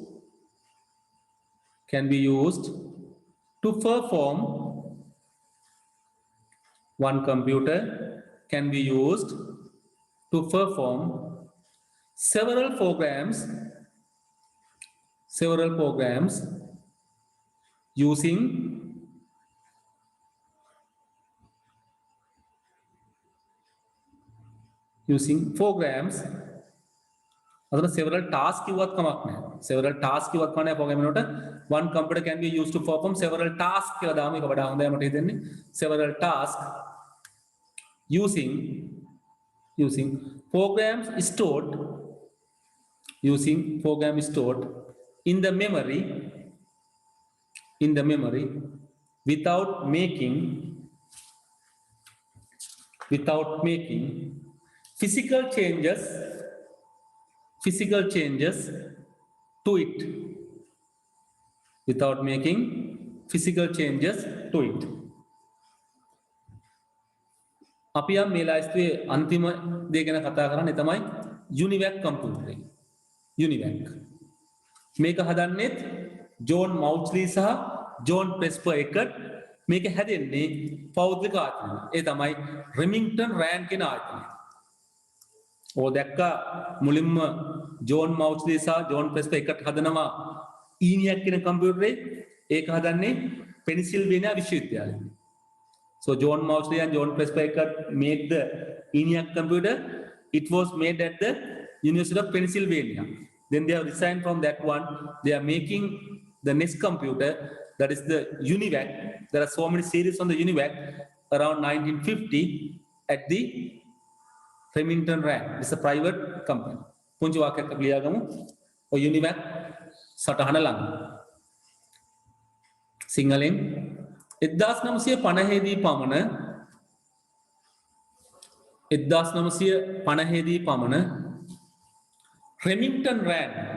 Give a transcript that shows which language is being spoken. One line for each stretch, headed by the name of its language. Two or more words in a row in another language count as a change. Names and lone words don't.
English: to perform several programs using programs අතන several tasks
Sinhala: කිව්වත් කමක් නැහැ.
English: several tasks
Sinhala: කිව්වත් කමක් නැහැ
English: program එනකොට one computer can be used to perform several tasks
Sinhala: කියලා දාම එක වඩා හොඳයි මට හිතෙන්නේ.
English: several tasks using programs stored in the memory without making physical changes to it.
Sinhala: අපි යම් මේ ලයිස්තුවේ අන්තිම දේ ගැන කතා කරන්නේ තමයි Univac computer එක. Univac. මේක හදන්නෙත් ජෝන් මවුච්ලි සහ ජෝන් ප්‍රෙස්පර් එකට. මේක හැදෙන්නේ පෞද්ගලික ආයතනය. ඒ තමයි රෙමින්ග්ටන් රෑන් කියන ආයතනය. ඕ දැක්කා මුලින්ම ජෝන් මවුච්ලි සහ ජෝන් ප්‍රෙස්පර් එකට හදනවා ඊනියක් කියන කම්පියුටරේ. ඒක හදන්නේ පෙනිසිල්වේනියා විශ්වවිද්‍යාලයේ.
English: So John Mauchly and John Presper made the Eniac computer. It was made at the University of Pennsylvania. Then they have resigned from that one. They are making the next computer, that is the Univac. There are so many series on the Univac around 1950 at the Remington Rand. It's a private company.
Sinhala: Punji වාක්‍යයක් අපි ලියාගමු. ඔය Univac සටහන ළඟ. සිංහලෙන් 1950 දී පමණ Remington Rand